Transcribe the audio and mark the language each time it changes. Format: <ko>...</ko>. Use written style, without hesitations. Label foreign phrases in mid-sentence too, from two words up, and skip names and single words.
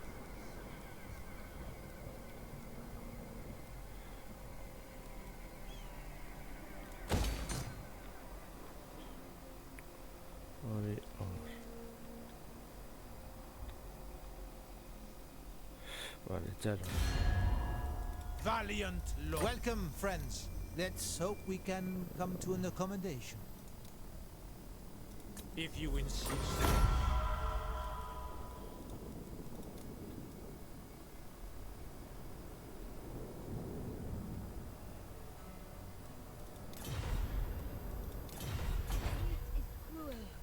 <eu>Hori hor. Vale, txaro.</eu> <en>Valiant Lord. Welcome, friends. Let's hope we can come to an accommodation. If you insist. It's cruel.</en>